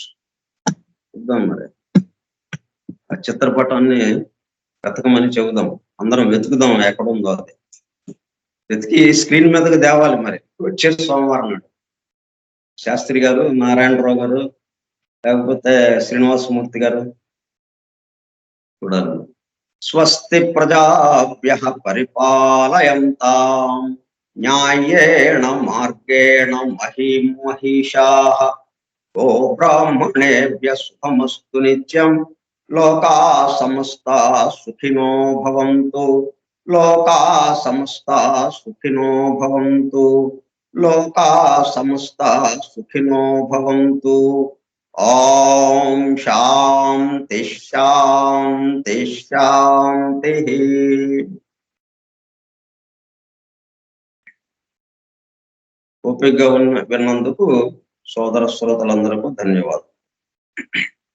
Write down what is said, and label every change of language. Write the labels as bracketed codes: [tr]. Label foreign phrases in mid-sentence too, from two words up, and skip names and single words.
[te] చూద్దాం మరి ఆ చిత్రపటాన్ని వెతకమని చెబుదాం, అందరం వెతుకుదాం ఎక్కడ ఉందో అది వెతికి స్క్రీన్ మీదకి తేవాలి. మరి వచ్చే సోమవారం నాడు శాస్త్రి గారు, నారాయణరావు గారు, లేకపోతే శ్రీనివాసమూర్తి గారు చూడాలి. [sa] స్వస్తి ప్రజాభ్యః పరిపాలయంతాం న్యాయేణ మార్గేణ మహీం మహిషాః గో బ్రాహ్మణేభ్యః శుభమస్తు నిత్యం లోకాః సమస్తాః సుఖినో భవంతు లోకాః సమస్తాః సుఖినో భవంతు లోకాః సమస్తాః సుఖినో భవంతు. ఓం శాంతి శాంతి శాంతి. [te] ఓపికగా విన్నందుకు సోదర శ్రోతలందరికీ ధన్యవాదాలు.